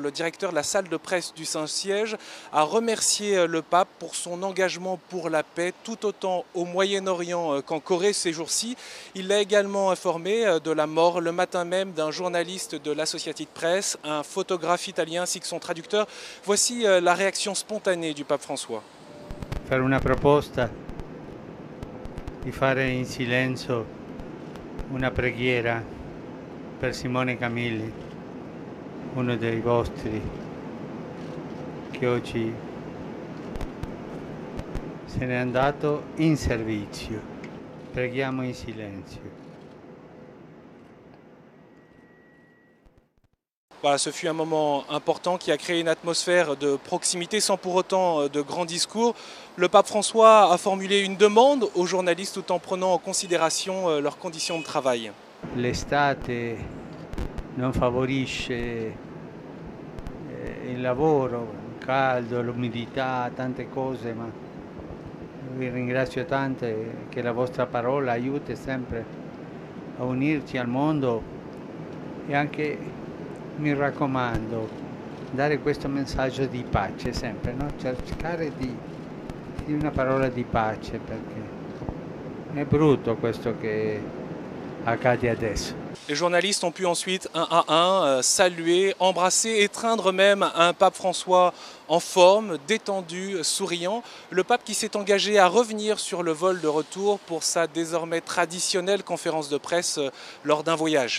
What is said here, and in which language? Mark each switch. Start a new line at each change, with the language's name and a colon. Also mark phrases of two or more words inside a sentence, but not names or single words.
French: Le directeur de la salle de presse du Saint-Siège a remercié le pape pour son engagement pour la paix, tout autant au Moyen-Orient qu'en Corée ces jours-ci. Il l'a également informé de la mort le matin même d'un journaliste de l'Associated Press, un photographe italien ainsi que son traducteur. Voici la réaction spontanée du pape François.
Italian: Fare una proposta di fare in silenzio una preghiera per Simone Camilli, uno dei vostri, che oggi se n'è andato in servizio. Preghiamo in silenzio.
French: Voilà, ce fut un moment important qui a créé une atmosphère de proximité sans pour autant de grands discours. Le pape François a formulé une demande aux journalistes tout en prenant en considération leurs conditions de travail.
Italian: L'estate non favorisce il lavoro, il caldo, l'umidità, tante cose, ma vi ringrazio tanto che la vostra parola aiuti sempre a unirci al mondo e anche mi raccomando, dare questo messaggio di pace sempre, no? Cercare di una parola di pace, perché è brutto questo che accade adesso.
French: Les journalistes ont pu ensuite, un à un, saluer, embrasser, étreindre même un pape François en forme, détendu, souriant. Le pape qui s'est engagé à revenir sur le vol de retour pour sa désormais traditionnelle conférence de presse lors d'un voyage.